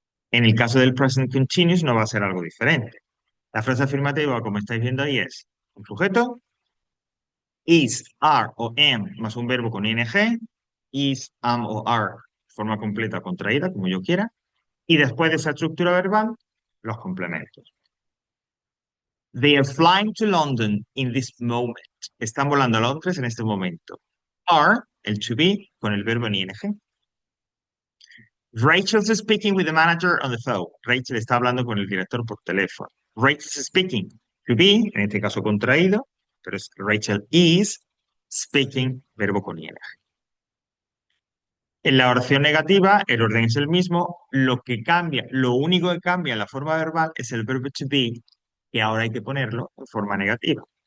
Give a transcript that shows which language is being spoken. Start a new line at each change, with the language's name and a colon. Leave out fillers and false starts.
Spanish: En el caso del present continuous no va a ser algo diferente. La frase afirmativa, como estáis viendo ahí, es un sujeto, is, are o am más un verbo con ing, is, am o are, forma completa contraída, como yo quiera, y después de esa estructura verbal, los complementos.
English: They are flying to London in this moment.
Spanish: Están volando a Londres en este momento. Are, el to be, con el verbo en ing.
English: Rachel's speaking with the manager on the phone.
Spanish: Rachel está hablando con el director por teléfono.
English: Rachel's speaking.
Spanish: To be, en este caso contraído, pero es
English: Rachel is speaking,
Spanish: verbo con ing. En la oración negativa, el orden es el mismo. Lo que cambia, lo único que cambia en la forma verbal es el verbo to be, que ahora hay que ponerlo en forma negativa.